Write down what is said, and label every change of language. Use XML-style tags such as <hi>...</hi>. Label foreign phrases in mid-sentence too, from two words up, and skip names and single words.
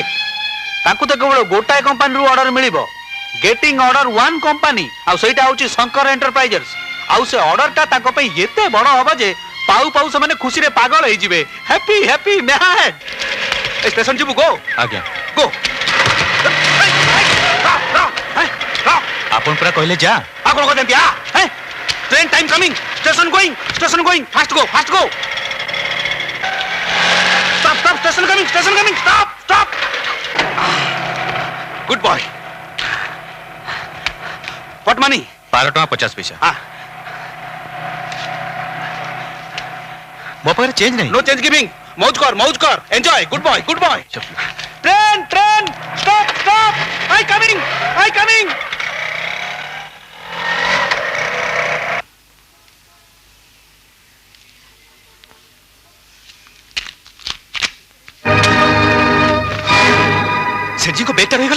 <or>ତାଙ୍କୁ ତ କେବଳ ଗୋଟାଏ କମ୍ପାନୀରୁ ଅର୍ଡର ମିଳିବ,</or> <en>getting order one company,</en> <or>ଆଉ ସେଇଟା ହଉଛି ଶଙ୍କର ଏଣ୍ଟରପ୍ରାଇଜେସ୍। ଆଉ ସେ ଅର୍ଡରଟା ତାଙ୍କ ପାଇଁ ଏତେ ବଡ ହବ ଯେ ପାଉ ପାଉ ସେମାନେ ଖୁସିରେ ପାଗଳ ହେଇଯିବେ।</or> <en>happy happy mad.</en> <or>ଏ ଷ୍ଟେସନ ଯିବୁ? ଗୋ। ଆଜ୍ଞା ଗୋ। ଆପଣ ପୁରା କହିଲେ ଯା। ଆଉ କଣ କହୁଛନ୍ତି?</or> <en>train time coming, station going, fast go, fast go. stop stop, station coming, stop stop. good boy. what money?</en> <or>12 टଙ୍କା 50 पैसा। ମୋ ପାଖରେ ଚେଞ୍ଜ ନାହିଁ।</or> <en>no change giving.</en> <hi>मौज कर,</hi> <en>enjoy. good boy, good boy. train train stop stop, I coming.</en> <hi>सेठ जी को बेहतर हो गला।</hi>